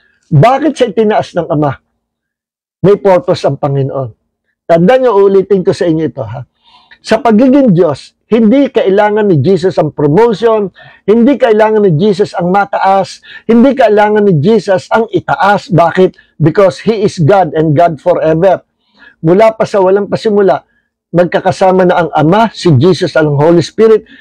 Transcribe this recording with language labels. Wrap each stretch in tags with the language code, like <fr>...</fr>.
<tl>Bakit siya itinaas ng Ama? May purpose ang Panginoon. Tandaan niyo, ulitin ko sa inyo ito. Sa pagiging Diyos, hindi kailangan ni Jesus ang promotion, hindi kailangan ni Jesus ang mataas, hindi kailangan ni Jesus ang itaas. Bakit?</tl> <en>Because He is God and God forever.</en> <tl>Mula pa sa walang pasimula, magkakasama na ang Ama, si Jesus, ang Holy Spirit.</tl>